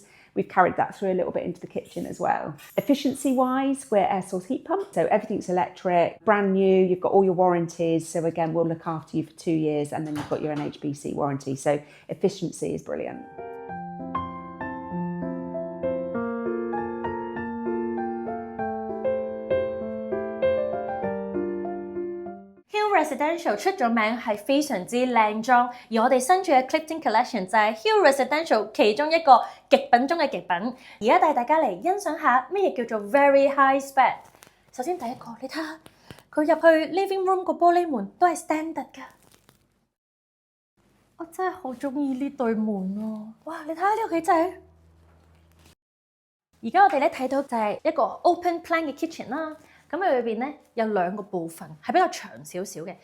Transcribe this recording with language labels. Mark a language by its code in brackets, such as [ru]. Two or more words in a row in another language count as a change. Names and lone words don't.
[en] We've carried that through a little bit into the kitchen as well. Efficiency-wise, we're air source heat pump, so everything's electric, brand new, you've got all your warranties, so again, we'll look after you for 2 years, and then you've got your NHBC warranty, so efficiency is brilliant. [yue] Residential 出咗名係非常之靚裝，而我哋新住嘅 Clifton Collection 就係 Hill Residential 其中一個極品中嘅極品。而家帶大家嚟欣賞下乜嘢叫做 [en] very high spec。 [yue] 首先第一個，你睇下佢入去 [en] living room [yue] 個玻璃門都係 standard 㗎。我真係好中意呢對門喎！哇，你睇下呢個幾正！而家我哋咧睇到就係一個 [en] open plan [yue] 嘅 kitchen 啦。咁佢裏邊咧有2個部分係比較長少少嘅。